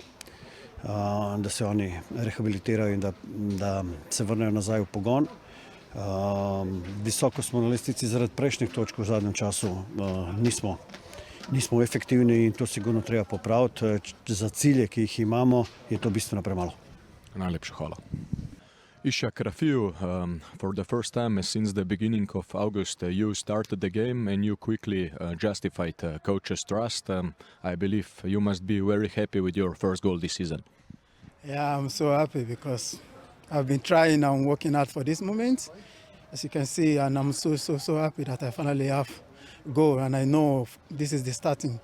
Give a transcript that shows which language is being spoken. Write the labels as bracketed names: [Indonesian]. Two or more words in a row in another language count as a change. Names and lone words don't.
[Slovenian] Da se oni rehabilitirajo in da se vrnejo nazaj v pogon. Visoko smo na lestvici zaradi prejšnjih točk v zadnjem času. Nismo efektivni in to sigurno treba popraviti. Za cilje, ki jih imamo, je to bistveno premalo. Najlepša hvala. [English] Ishak Rafiu, for the first time since the beginning of August, you started the game and you quickly justified coach's trust. I believe you must be very happy with your first goal this season. Yeah, I'm so happy because I've been trying and working hard for this moment, as you can see, and I'm so happy that I finally have a goal, and I know this is the starting.